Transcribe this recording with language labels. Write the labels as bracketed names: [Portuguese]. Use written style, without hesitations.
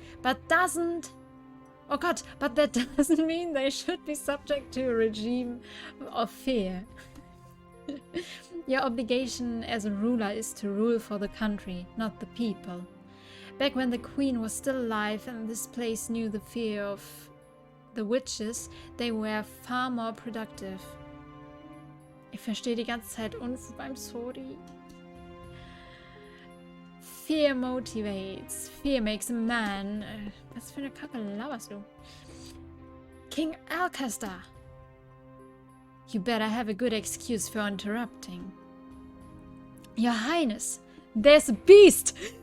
[English] but that doesn't mean they should be subject to a regime of fear. Your obligation as a ruler is to rule for the country, not the people. Back when the queen was still alive and this place knew the fear of the witches, they were far more productive. [German] Ich verstehe die ganze Zeit beim Sorry. [English] Fear motivates. Fear makes a man. [German] Was für eine Kacke laberst du? [English] King Alcester. You better have a good excuse for interrupting. Your Highness, there's a beast!